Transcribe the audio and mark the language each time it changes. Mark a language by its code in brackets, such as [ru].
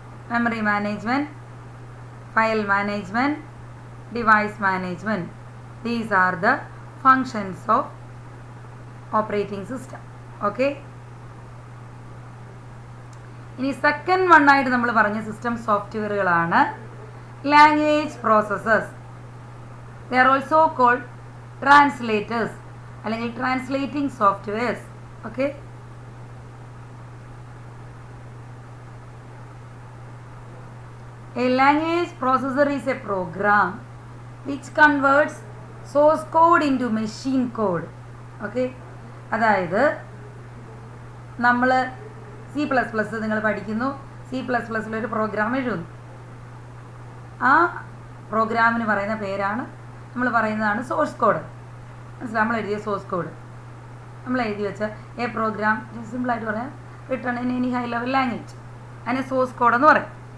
[en] Memory management, file management, device management, these are the functions of operating system. [ml] Okay, ഇനി second വണ്ണായിട്ട് നമ്മൾ പറഞ്ഞ system സോഫ്റ്റ്വെയറുകളാണ് language processors. [en] They are also called translators അല്ലെങ്കിൽ translating softwares. Okay, a language processor is a program which converts source code into machine code. [ml] Okay, അതായത് നമ്മൾ C++ നിങ്ങൾ പഠിക്കുന്നു, C++ൽ programme എഴുതുന്നു. ആ പ്രോഗ്രാമിന് പറയുന്ന പേരാണ്, നമ്മൾ പറയുന്നതാണ് സോഴ്സ് കോഡ്. മനസ്സിലായി? നമ്മൾ എഴുതിയ സോഴ്സ് കോഡ്, നമ്മൾ എഴുതി വെച്ച എ പ്രോഗ്രാം, സിമ്പിളായിട്ട് പറയാം, [en] written in any high level language, [ml] അതിനെ സോഴ്സ് കോഡ് എന്ന് പറയും.